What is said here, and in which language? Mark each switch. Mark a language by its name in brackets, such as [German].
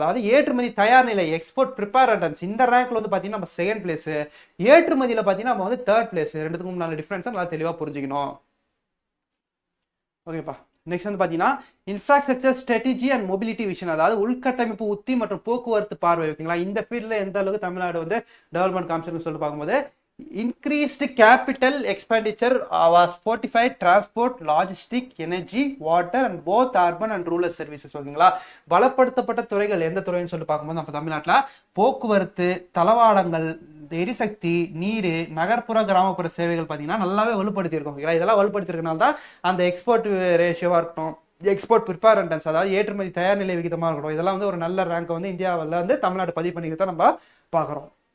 [Tamil] அதாவது ஏற்றுமதி தயார் நிலை, எக்ஸ்போர்ட் ப்ரிப்பேரன்ஸ், இந்த ரேங்க்ல வந்து பார்த்தீங்கன்னா நம்ம 2nd பிளேஸ், ஏற்றுமதியில் பார்த்தீங்கன்னா நம்ம வந்து 3rd பிளேஸ். ரெண்டுத்துக்கும் நல்ல டிஃபரன்ஸ் நல்லா தெளிவாக புரிஞ்சுக்கணும். ஓகேப்பா. நெக்ஸ்ட் வந்து பார்த்தீங்கன்னா [English] infrastructure strategy and mobility vision, [Tamil] அதாவது உள்கட்டமைப்பு உத்தி மற்றும் போக்குவரத்து பார்வை. ஓகேங்களா. இந்த ஃபீல்டில் எந்த அளவுக்கு தமிழ்நாடு வந்து டெவலப்மெண்ட் காமிச்சிருக்குன்னு சொல்லிட்டு பார்க்கும்போது [English] increased capital expenditure was fortified transport, logistic, energy, water and both urban and rural services. [Tamil] ஓகேங்களா. பலப்படுத்தப்பட்ட துறைகள் எந்த துறைன்னு சொல்லி பார்க்கும்போது நம்ம தமிழ்நாட்டில் போக்குவரத்து, தளவாடங்கள், எரிசக்தி, நீர், நகர்ப்புற கிராமப்புற சேவைகள் பார்த்தீங்கன்னா நல்லாவே வலுப்படுத்தியிருக்கோம். ஓகேங்களா. இதெல்லாம் வலுப்படுத்திருக்கனால தான் அந்த எக்ஸ்போர்ட் ரேஷியோவாக இருக்கட்டும், எக்ஸ்போர்ட் ப்ரிப்பேரன்ஸ், அதாவது ஏற்றுமதி தயார் நிலை விகிதமாக இருக்கட்டும், இதெல்லாம் வந்து ஒரு நல்ல ரேங்க் வந்து இந்தியாவில் வந்து தமிழ்நாடு பதிவு பண்ணிக்கிறத நம்ம பார்க்குறோம்.